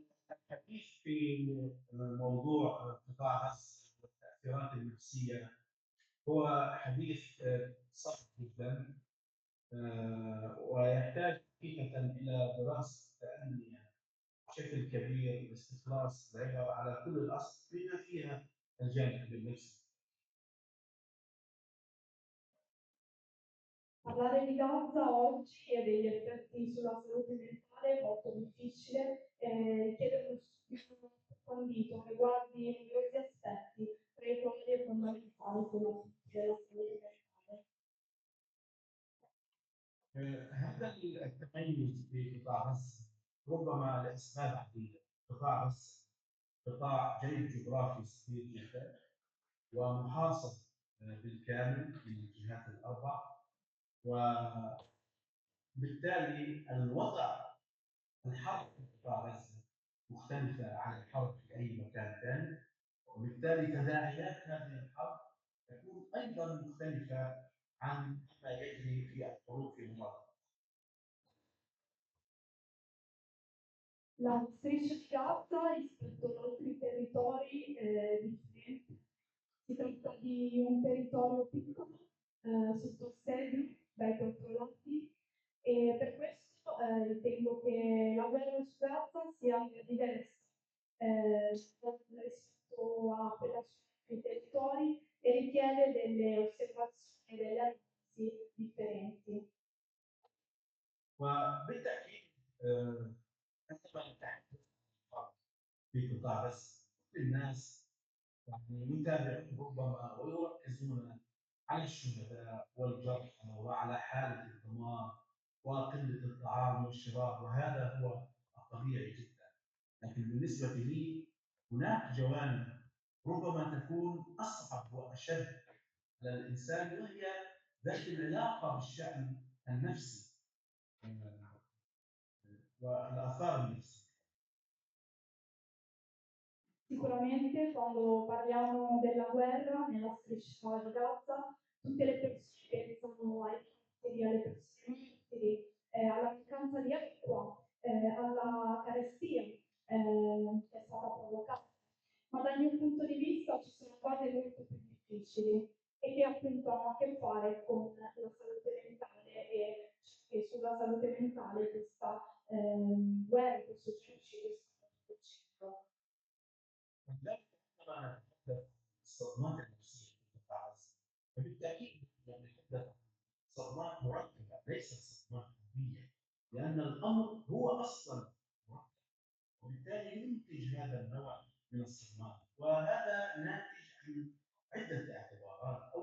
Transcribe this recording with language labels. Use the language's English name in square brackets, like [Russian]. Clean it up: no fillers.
[Arabic] الحديث في موضوع قطاع غزة والتأثيرات النفسية هو حديث صعب جدا، ويحتاج حقيقة إلى دراسة تأنية بشكل كبير لاستخلاص العبر على كل الأصل بما فيها الجانب النفسي. [Italian] Parlare di Gaza oggi e degli effetti sulla salute mentale è molto difficile e richiede uno studio approfondito che guardi numerosi aspetti, tra i quali è fondamentale quello della salute mentale. [Arabic] هذا التميز في قطاع غزة ربما لأسباب عديدة. قطاع غزة قطاع جيد جغرافي صغير جدا ومحاصر بالكامل من الجهات الأربع، وبالتالي الحرب في قطاع غزة مختلفة عن الحرب في أي مكان ثاني، وبالتالي تداعيات هذه الحرب تكون أيضا مختلفة عن ما يجري في الحروب في المنطقة. [Italian] La striscia di Gaza rispetto ad altri territori differenti. Si tratta di un territorio piccolo, sotto assedio dai controllati, e per questo ritengo che la guerra su Gaza sia diversa rispetto a quella su altri territori e richiede delle osservazioni e delle analisi differenti. [Arabic] وبالتأكيد عندما نتحدث عن الحرب في قطاع غزة كل الناس يعني يتابعون ربما ويركزون على الشهداء والجرحى وعلى حالة الدمار وقلة الطعام والشراب، وهذا هو الطبيعي جدا. لكن بالنسبة لي هناك جوانب ربما تكون أصعب وأشد على الإنسان، وهي ذات العلاقة بالشأن النفسي والآثار النفسية. [Italian] Sicuramente quando parliamo della guerra nella striscia di Gaza, tutte le persone pensano ai martiri, alle persone martiri, alla mancanza di acqua, alla carestia che è stata provocata. Ma dal mio punto di vista ci sono cose molto più difficili e che appunto hanno a che fare con la salute mentale e sulla salute mentale questa guerra, questo genocidio sta facendo. [Arabic] لكن عندما نتحدث عن الصدمات النفسية في قطاع غزة فبالتأكيد نتحدث عن صدمات مركبة ليست صدمات قوية، لأن الأمر هو أصلا مركب، وبالتالي ينتج هذا النوع من الصدمات، وهذا ناتج عن عدة اعتبارات.